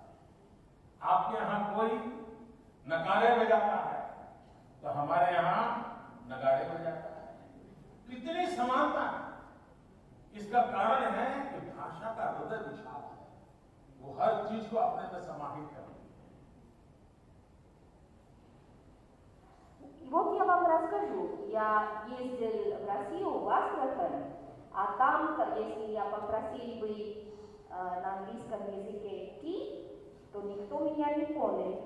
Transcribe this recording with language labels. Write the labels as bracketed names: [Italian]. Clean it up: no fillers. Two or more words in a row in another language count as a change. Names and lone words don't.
[Hindi] आपके यहां कोई नगाड़े बजाता है तो हमारे यहां नगाड़े बजाता है। कितनी समानता है। इसका कारण है कि भाषा का हृदय विशाल है, वो हर चीज को अपने में समाहित करती है। [Russian] Вот я вам расскажу. Я ездил в Россию, в Астрахань, а там, если я попросил бы на английском языке «ти», то никто меня не понял.